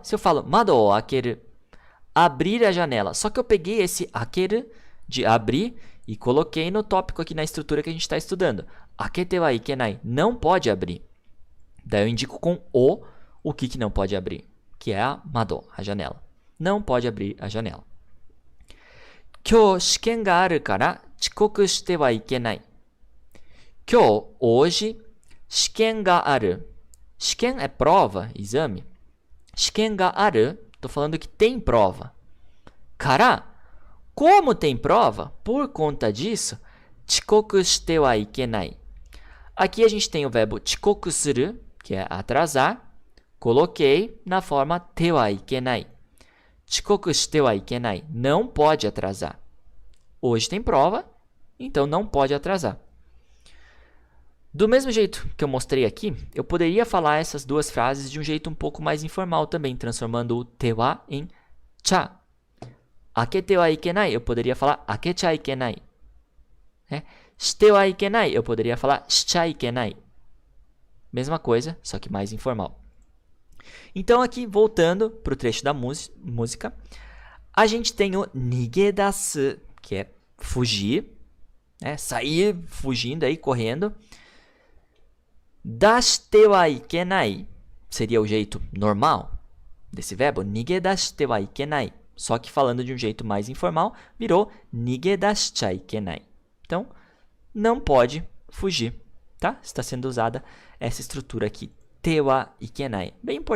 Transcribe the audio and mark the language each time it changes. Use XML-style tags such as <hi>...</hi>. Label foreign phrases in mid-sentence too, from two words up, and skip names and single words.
<pt>Se eu falo</pt> <ja>窓を開ける,</ja> <pt>abrir a janela. Só que eu peguei esse akeru, de abrir, e coloquei no tópico aqui na estrutura que a gente está estudando.</pt> <ja>開けてはいけない.</ja> <pt>Não pode abrir. Daí eu indico com o que não pode abrir, que é a mado, a janela. Não pode abrir a janela.</pt> <ja>今日試験があるから遅刻してはいけない. Kyou, hoje, 試験がある.</ja> <pt>Shiken é prova, exame.</pt> <ja>試験がある,</ja> <pt>estou falando que tem prova. Kara, como tem prova, por conta disso,</pt> <ja>遅刻してはいけない.</ja> <pt>Aqui a gente tem o verbo</pt> <ja>遅刻する,</ja> <pt>que é atrasar. Coloquei na forma</pt> <ja>てはいけない. 遅刻してはいけない.</ja> <pt>Não pode atrasar. Hoje tem prova, então não pode atrasar. Do mesmo jeito que eu mostrei aqui, eu poderia falar essas duas frases de um jeito um pouco mais informal também, transformando o</pt> <ja>ては</ja> <pt>em cha.</pt> <ja>開けてはいけない,</ja> <pt>eu poderia falar</pt> <ja>開けちゃいけない. してはいけない,</ja> <pt>eu poderia falar</pt> <ja>しちゃいけない.</ja> <pt>Mesma coisa, só que mais informal. Então aqui, voltando para o trecho da música, a gente tem o nigedasu, que é fugir, sair fugindo, aí, correndo.</pt> <ja>出してはいけない</ja> <pt>seria o jeito normal desse verbo,</pt> <ja>逃げ出してはいけない.</ja> <pt>Só que falando de um jeito mais informal, virou</pt> <ja>逃げ出しちゃいけない.</ja> <pt>Então, não pode fugir, tá? Está sendo usada essa estrutura aqui,</pt> <ja>てはいけない.</ja>